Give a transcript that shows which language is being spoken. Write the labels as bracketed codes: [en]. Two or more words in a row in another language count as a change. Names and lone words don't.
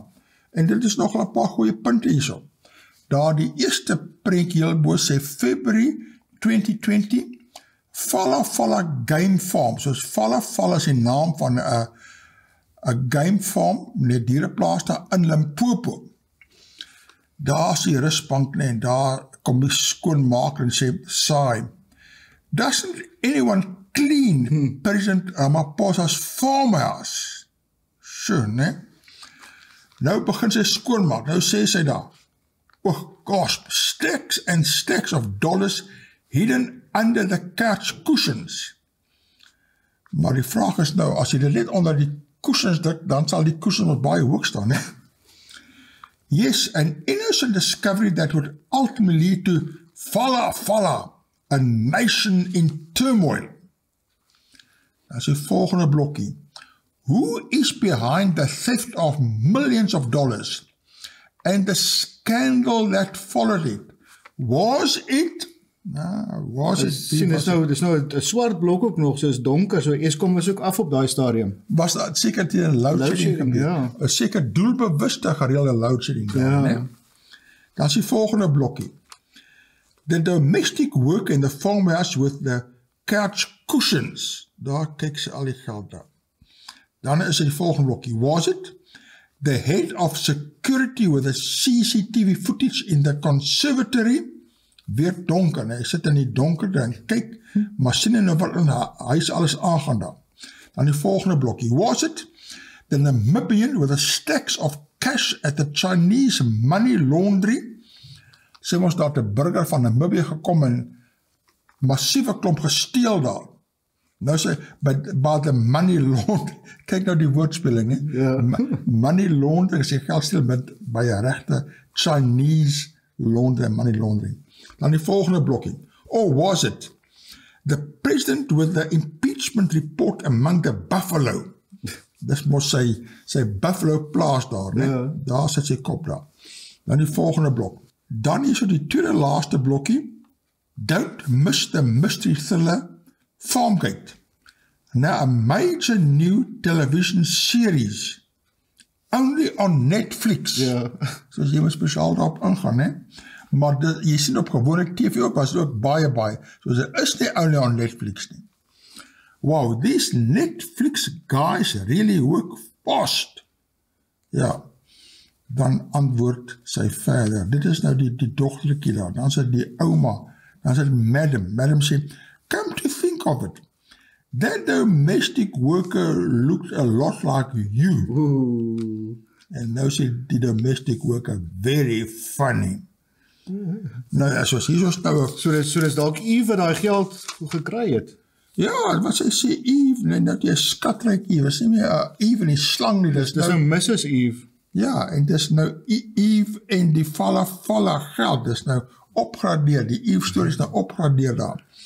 [af] En dit is nog 'n paar goeie punte hierso. Daar die eerste prentjie heel bo sê February 2020, Fala Game Farm. Soos Fala is die naam van 'n [en] game farm, [af] net diereplaas daar in Limpopo. Daar is die rusbank en daar kom die skoonmaker en sê, saai, [en] doesn't anyone clean President Ramaphosa's farmhouse? Sure, [af] ne? Nou begin sy skoonmaak, nou sê sy daar, [en] oh gosh, stacks and stacks of dollars hidden under the couch cushions. [af] Maar die vraag is nou, as jy dit net onder die cushions druk, dan sal die cushions wat baie hoog staan, ne? [en] Yes, an innocent discovery that would ultimately lead to Fala, a nation in turmoil. [af] Dat is die volgende blokkie. [en] Who is behind the theft of millions of dollars and the scandal that followed it? Was it? [af] Sien, dis nou 'n swart blok ook nog, so is donker, so Eskom was ook af op daai stadium. Was dat seker teen loadshedding? Ja. 'n seker doelbewuste gereelde loadshedding. Ja. Nee? Dan is die volgende blokkie. [en] The domestic work in the farmhouse with the couch cushions. [af] Daar kyk sy al die geld daar. Dan is die volgende blokkie. [en] Was it the head of security with the CCTV footage in the conservatory? [af] Weer donker, hy sit in die donker en kyk, maar sien hy nou wat in huis alles aangaan daar. Dan die volgende blokkie. [en] Was it the Namibian with the stacks of cash at the Chinese money laundry? [af] Sê ons daar 'n burger van Namibië gekom en massiewe klomp gesteel daar. Nou sê, [en] by the money laundering, [af] kyk nou die woordspeling, he? [en] Money laundering, [af] sê geld steel by 'n regte Chinese laundering, [en] money laundering. [af] Dan die volgende blokkie. [en] Or was it the president with the impeachment report among the buffalo? [af] Dis mos sy buffalo plaas daar, ne? Ja. Daar sit sy kop daar. Dan die volgende blok. Dan is die tweede laaste blokkie. [en] Don't miss the mystery thriller Farmgate. Now a major new television series only on Netflix. [af] Ja. Soos jy moet spesiaal daarop ingaan, ne? Maar jy sien op gewone TV ook, was ook baie, soos dit is nie [en] only on Netflix [af] nie. [en] Wow, these Netflix guys really work fast. [af] Ja, dan antwoord sy verder, dit is nou die dogtertjie daar, dan sê die ouma, dan sê madam sê, [en] come to think of it, that domestic worker looked a lot like you. Ooh. [af] En nou sê die [en] domestic worker, very funny. [af] Nou ja, soos hier is nou... So dis dalk Eve wat daai geld gekry het. Ja, wat sy sê Eve, nee, dat jy skatryk Eve, is nie meer Eve en die slang nie, dis nou Mrs. Eve. Ja, en dis nou Eve en die Fala geld, dis nou opgradeer, die Eve story is nou opgradeer daar.